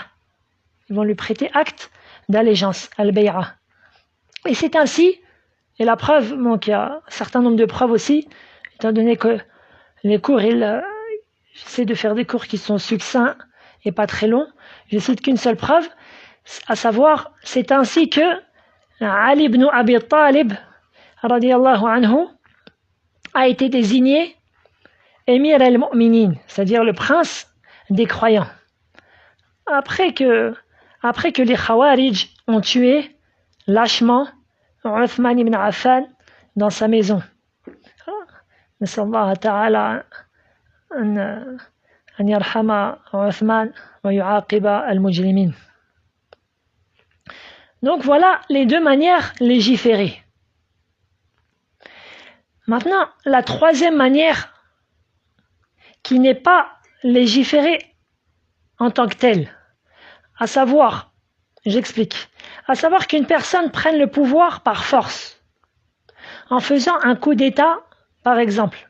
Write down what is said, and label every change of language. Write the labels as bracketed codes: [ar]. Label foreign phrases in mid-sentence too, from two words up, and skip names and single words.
[fr] Ils vont lui prêter acte d'allégeance, al-bay'a. Et c'est ainsi, et la preuve, donc il y a un certain nombre de preuves aussi, étant donné que les cours, j'essaie de faire des cours qui sont succincts et pas très longs, je cite qu'une seule preuve, à savoir, c'est ainsi que Ali ibn Abi Talib, [ar] رضي الله عنه, [fr] a été désigné Émir al-Mu'minin, c'est-à-dire le prince des croyants. Après que les Khawarij ont tué lâchement Uthman ibn Affan dans sa maison. [ar] نسأل الله تعالى أن يرحم عثمان ويعاقب المجرمين. [fr] Donc voilà les deux manières légiférées. Maintenant, la troisième manière qui n'est pas légiférée en tant que telle, à savoir, j'explique, à savoir qu'une personne prenne le pouvoir par force, en faisant un coup d'État, par exemple.